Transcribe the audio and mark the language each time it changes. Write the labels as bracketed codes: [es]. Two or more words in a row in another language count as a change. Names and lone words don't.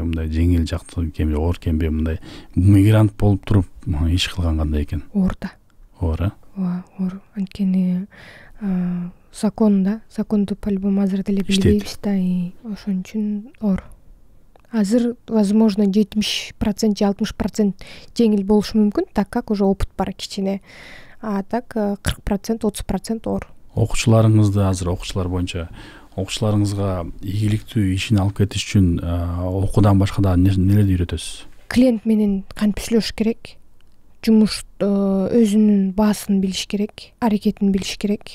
[ky] Мындай жеңил жактыкенби, оор экенби? Мындай мигрант болуп туруп иш кылган кандай экен? Оор да. Оор, Ооба, оор. Анткени законду по-любому азыр деле билбейбиз да, ошон үчүн оор. Азыр возможно 70% же 60% жеңил болушу мүмкүн, [ru] так как уже опыт [ky] бар кичине. [ru] А так [ky] 40%, 30% оор. Окуучуларыңызды азыр окуучулар боюнча окуучуларыңызга ийгиликтүү ишин алып кетиш үчүн окуудан башка да нелерди үйрөтөсүз? Клиент менен кантип сүйлөшүш керек, жумуш өзүнүн баасын билиш керек, аракетин билиш керек.